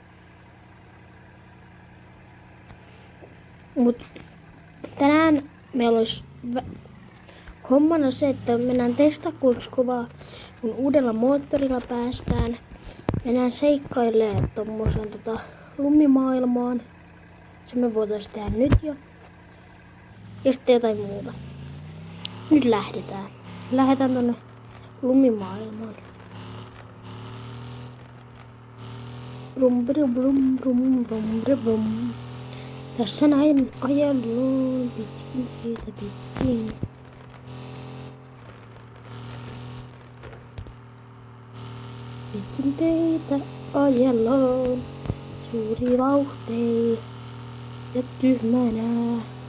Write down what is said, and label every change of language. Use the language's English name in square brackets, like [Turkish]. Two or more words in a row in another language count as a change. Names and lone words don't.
[Finnish] Mut tänään meillä olisi hommana se, että mennään testaa kuinka kovaa kun uudella moottorilla päästään. Mennään seikkailemaan tommoseen lumimaailmaan. Se me voitais tehdä nyt jo. Ja sitten jotain muuta. Nyt lähdetään. Lähdetään tonne lumimaailmaan. Brum brum brum brum brum brum. Tässä näin ajellaan pitkin teitä pitkin. Pitkin teitä ajellaan suuri vauhtei ja tyhmänä.